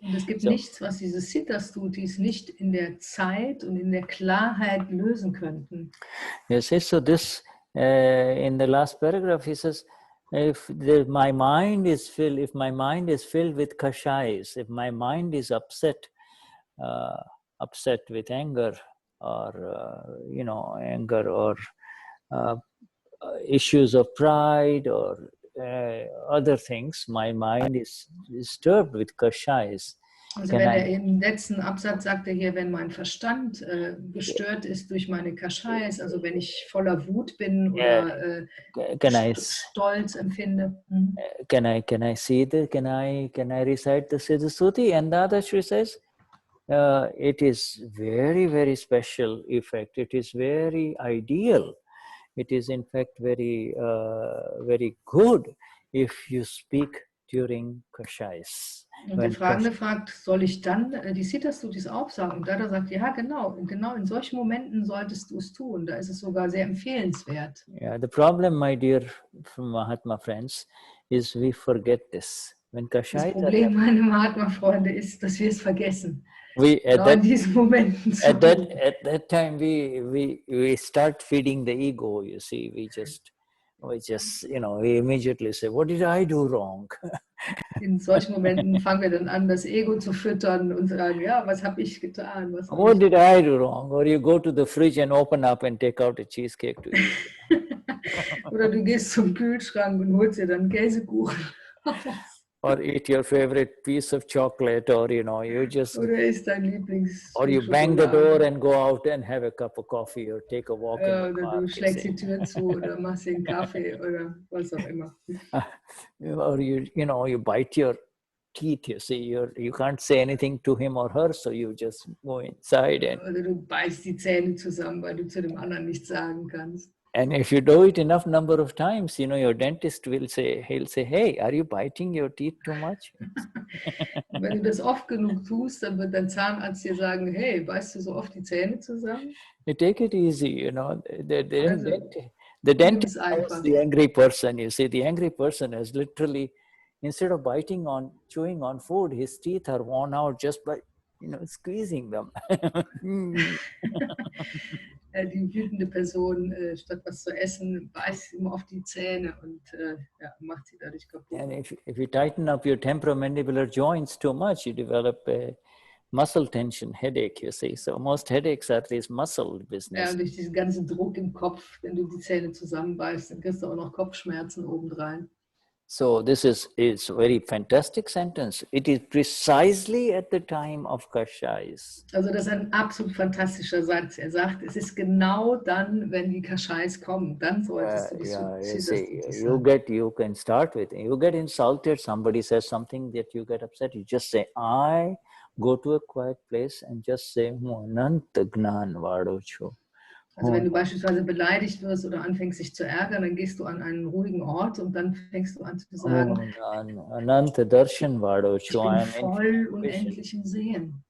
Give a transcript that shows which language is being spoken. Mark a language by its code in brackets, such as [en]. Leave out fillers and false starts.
[de] Und es gibt nichts, was diese Siddha Stutis nicht in der Zeit und in der Klarheit lösen könnten. [en] You see, so this, in the last paragraph, he says, if my mind is filled with kashais, if my mind is upset with anger or, you know, anger or issues of pride or other things, my mind is disturbed with kashais. [de] Also wenn er im letzten Absatz sagt er hier, wenn mein Verstand gestört ist durch meine Kashais, also wenn ich voller Wut bin oder Stolz empfinde. [en] Can I recite the Siddha Stuti? And Ddaashri says, it is very, very special effect. It is very ideal. It is in fact very, very good if you speak during Kashais. [de] Und der Fragende fragt, soll ich dann die Siddha Stutis aufsagen? Und Dada sagt, ja genau in solchen Momenten solltest du es tun. Da ist es sogar sehr empfehlenswert. [en] Yeah, the problem, my dear Mahatma friends, is we forget this. When Kashais [de] das Problem, meine Mahatma-Freunde, ist, dass wir es vergessen. [en] At [de] diesen Momenten [en] at that time we start feeding the ego, you see. We just, you know, we immediately say, what did I do wrong? [de] In solchen Momenten fangen wir dann an, das Ego zu füttern und sagen, ja, was habe ich getan? [en] What did I do wrong? Or you go to the fridge and open up and take out a cheesecake to eat. [de] Oder du gehst zum Kühlschrank und holst dir dann Käsekuchen. [en] Or eat your favorite piece of chocolate, or, you know, you just... [de] Oder isst dein Lieblings... [en] Or you bang the door and go out and have a cup of coffee or take a walk in the [de] oder [en] park. [de] Du schlägst die Tür zu oder machst dir einen Kaffee oder was auch immer. [en] Or you know, you bite your teeth, you see, you can't say anything to him or her, so you just go inside and... [de] Oder du beißt die Zähne zusammen, weil du zu dem anderen nichts sagen kannst. [en] And if you do it enough number of times, you know, your dentist will say, he'll say, hey, are you biting your teeth too much? [de] Wenn du das oft genug tust, dann wird dein Zahnarzt dir sagen, hey, beißt du so oft die Zähne zusammen? [en] You take it easy, you know. The dentist is the angry person, you see. The angry person is literally, instead of chewing on food, his teeth are worn out just by, you know, squeezing them. [de] Die wütende Person, statt was zu essen, beißt ihm auf die Zähne und macht sie dadurch kaputt. [en] And if you tighten up your temporomandibular joints too much, you develop a muscle tension headache, you see. So most headaches are this muscle business. [de] Ja, und durch diesen ganzen Druck im Kopf, wenn du die Zähne zusammenbeißt, dann kriegst du auch noch Kopfschmerzen obendrein. [en] So this is a very fantastic sentence. It is precisely at the time of Kashais. [de] Also das ist ein absolut fantastischer Satz. Er sagt, es ist genau dann, wenn die Kashais kommen, dann solltest du [en] you can start with, you get insulted, somebody says something that you get upset, you just say, I go to a quiet place and just say, [gu] Nananta Gnan Vado Cho. [de] Also wenn du beispielsweise beleidigt wirst oder anfängst dich zu ärgern, dann gehst du an einen ruhigen Ort und dann fängst du an zu sagen, [gu] Ananta Darshan Vado, [de] ich bin voll unendlich im Sehen.